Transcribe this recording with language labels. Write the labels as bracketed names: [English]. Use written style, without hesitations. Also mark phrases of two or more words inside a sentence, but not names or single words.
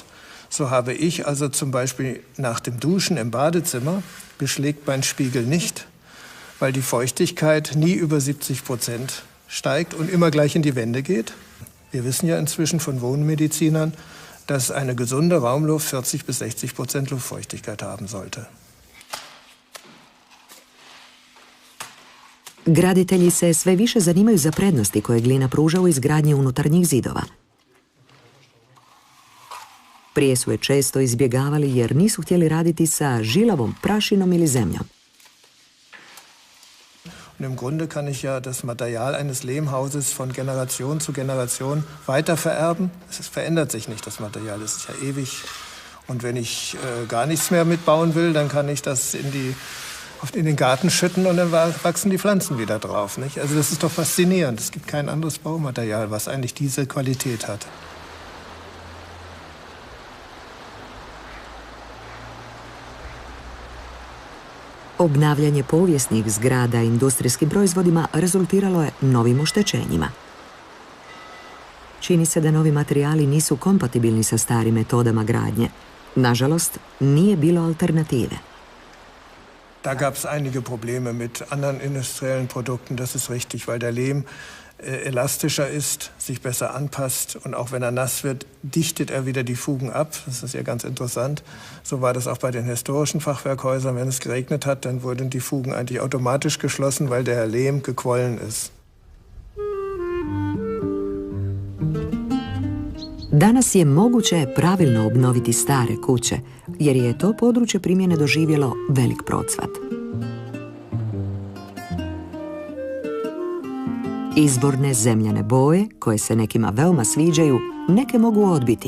[German] So habe ich also zum Beispiel nach dem Duschen im Badezimmer beschlägt mein Spiegel nicht, weil die Feuchtigkeit nie über 70% steigt und immer gleich in die Wände geht. Wir wissen ja inzwischen von Wohnmedizinern, dass eine gesunde Raumluft 40 bis 60% Luftfeuchtigkeit haben sollte. [Croatian] Graditelji se sve više zanimaju za prednosti koje glina pruža u izgradnji unutarnjih zidova. Prije su je često izbjegavali jer nisu htjeli raditi sa žilavom prašinom ili zemljom. [German] Und im Grunde kann ich ja das Material eines Lehmhauses von Generation zu Generation weiter vererben. Es verändert sich nicht, das Material ist ja ewig. Und wenn ich gar nichts mehr mitbauen will, dann kann ich das in den Garten schütten und dann wachsen die Pflanzen wieder drauf. Nicht? Also das ist doch faszinierend. Es gibt kein anderes Baumaterial, was eigentlich diese Qualität hat. [Croatian] Obnavljanje povijesnih zgrada industrijskim proizvodima rezultiralo je novim oštećenjima. Čini se da novi materijali nisu kompatibilni sa starim metodama gradnje. Nažalost, nije bilo alternative. [German] Da gab es einige Probleme mit anderen industriellen Produkten, das ist richtig, weil der Lehm elastischer ist, sich besser anpasst und auch wenn er nass wird, dichtet er wieder die Fugen ab. Das ist ja ganz interessant. So war das auch bei den historischen Fachwerkhäusern. Wenn es geregnet hat, dann wurden die Fugen eigentlich automatisch geschlossen, weil der Lehm gequollen ist. [Croatian] Danas je moguće pravilno obnoviti stare kuće, jer je to područje primjene doživjelo velik procvat. Izvorne zemljane boje, koje se nekima veoma sviđaju, neke mogu odbiti.